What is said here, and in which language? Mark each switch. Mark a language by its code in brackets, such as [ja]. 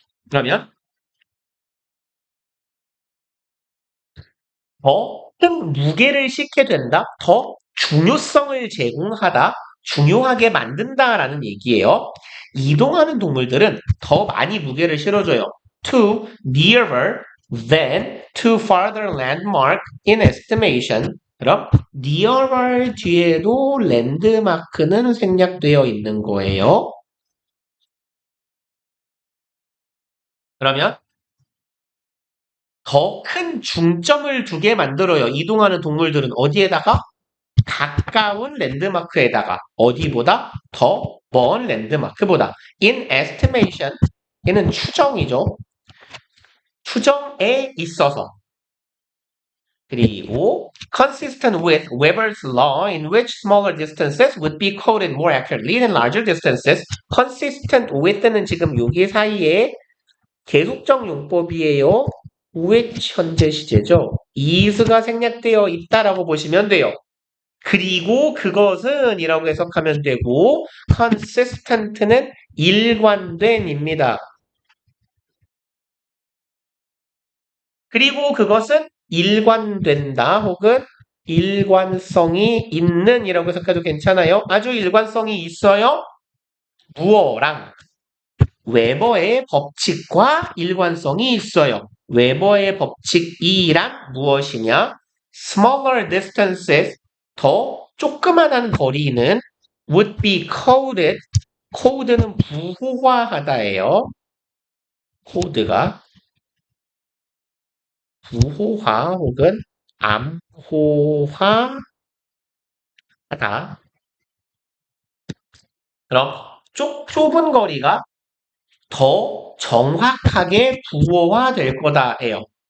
[ko] 그러면 더 큰 무게를 싣게 된다, 더 중요성을 제공하다, 중요하게 만든다라는 얘기예요. 이동하는 동물들은 더 많이 무게를 실어줘요. [en] To nearer than to farther landmark in estimation. [ko] 그럼 [en] nearer [ko] 뒤에도 랜드마크는 생략되어 있는 거예요. 그러면 더 큰 중점을 두게 만들어요. 이동하는 동물들은 어디에다가? 가까운 랜드마크에다가. 어디보다? 더 먼 랜드마크보다. [en] In estimation, [ko] 얘는 추정이죠. 추정에 있어서. 그리고 [en] consistent with Weber's law in which smaller distances would be coded more accurately than larger distances. consistent with [ko] 는 지금 여기 사이에 계속적 용법이에요. [en] which [ko] 현재 시제죠. [en] is [ko] 가 생략되어 있다라고 보시면 돼요. 그리고 그것은 이라고 해석하면 되고 [en] consistent [ko] 는 일관된입니다. 그리고 그것은 일관된다 혹은 일관성이 있는 이라고 해석해도 괜찮아요. 아주 일관성이 있어요. 무어랑 웨버의 법칙과 일관성이 있어요. 웨버의 법칙 2란 무엇이냐? [en] Smaller distances, [ko] 더 조그만한 거리는 [en] would be coded, code [ko] 는 부호화하다예요. 코드가 부호화 혹은 암호화하다. 그럼 좁은 거리가 더 정확하게 부호화될 거다예요.